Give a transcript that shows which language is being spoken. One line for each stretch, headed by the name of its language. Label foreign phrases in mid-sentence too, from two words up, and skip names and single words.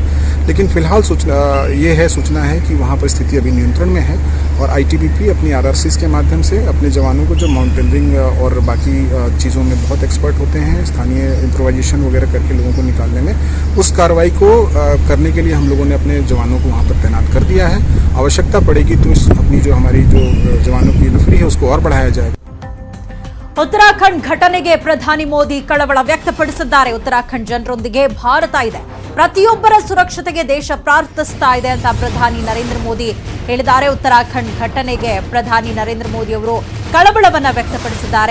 Hindi: लेकिन फिलहाल सूचना है कि वहाँ पर स्थिति अभी नियंत्रण में है और ITBP अपनी RRCs के माध्यम से अपने जवानों को, जो माउंटेनियरिंग और बाकी चीज़ों में बहुत एक्सपर्ट होते हैं, स्थानीय इम्प्रोवाइजेशन वगैरह करके लोगों को निकालने में, उस कार्रवाई को करने के लिए हम लोगों ने अपने जवानों को वहाँ पर तैनात कर दिया है। आवश्यकता पड़ेगी तो अपनी जो हमारी जो जवानों की नफरी है उसको और बढ़ाया जाएगा।
Kannada: ಉತ್ತರಾಖಂಡ್ ಘಟನೆಗೆ ಪ್ರಧಾನಿ ಮೋದಿ ಕಳವಳ ವ್ಯಕ್ತಪಡಿಸಿದ್ದಾರೆ. ಉತ್ತರಾಖಂಡ್ ಜನರೊಂದಿಗೆ ಭಾರತ ಇದೆ, ಪ್ರತಿಯೊಬ್ಬರ ಸುರಕ್ಷತೆಗೆ ದೇಶ ಪ್ರಾರ್ಥಿಸ್ತಾ ಇದೆ ಅಂತ ಪ್ರಧಾನಿ ನರೇಂದ್ರ ಮೋದಿ ಹೇಳಿದ್ದಾರೆ. ಉತ್ತರಾಖಂಡ್ ಘಟನೆಗೆ ಪ್ರಧಾನಿ ನರೇಂದ್ರ ಮೋದಿ ಅವರು ಕಳವಳವನ್ನ ವ್ಯಕ್ತಪಡಿಸಿದ್ದಾರೆ.